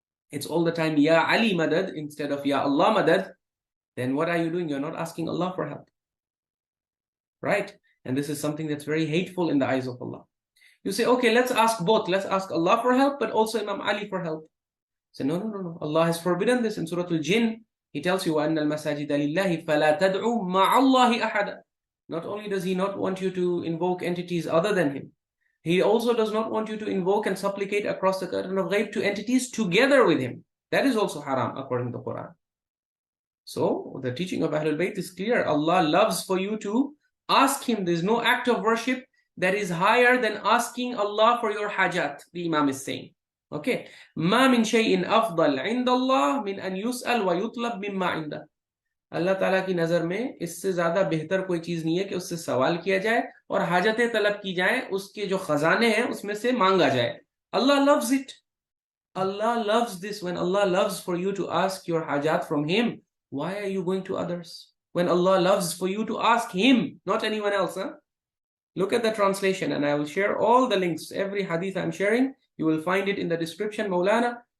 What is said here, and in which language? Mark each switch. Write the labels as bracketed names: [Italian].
[English] It's all the time, Ya Ali Madad instead of Ya Allah Madad. Then what are you doing? You're not asking Allah for help. Right? And this is something that's very hateful in the eyes of Allah. You say, okay, let's ask both. Let's ask Allah for help, but also Imam Ali for help. Say, no. Allah has forbidden this in Surah Al-Jinn. He tells you, [Arabic] وَأَنَّ الْمَسَاجِدَ لِلَّهِ فَلَا تَدْعُوا مَعَ اللَّهِ أَحَدًا. [English] Not only does He not want you to invoke entities other than Him, He also does not want you to invoke and supplicate across the curtain of Ghayb to entities together with Him. That is also haram according to the Quran. So the teaching of Ahlul Bayt is clear. Allah loves for you to ask Him. There is no act of worship that is higher than asking Allah for your Hajaat, the Imam is saying. Okay. [Arabic] ما من شيء أفضل عند الله من أن يسأل ويطلب مما عنده. [Hindi] अल्लाह ताला की नजर में इससे ज्यादा बेहतर कोई चीज नहीं है कि उससे सवाल किया जाए और हाजतें तलब की जाए, उसके जो खजाने हैं उसमें से मांगा जाए. [English] Allah loves it. Allah loves this. When Allah loves for you to ask your hajat from Him, why are you going to others? When Allah loves for you to ask Him, not anyone else. Look at the translation, and I will share all the links. Every hadith I'm sharing, you will find it in the description, Maulana.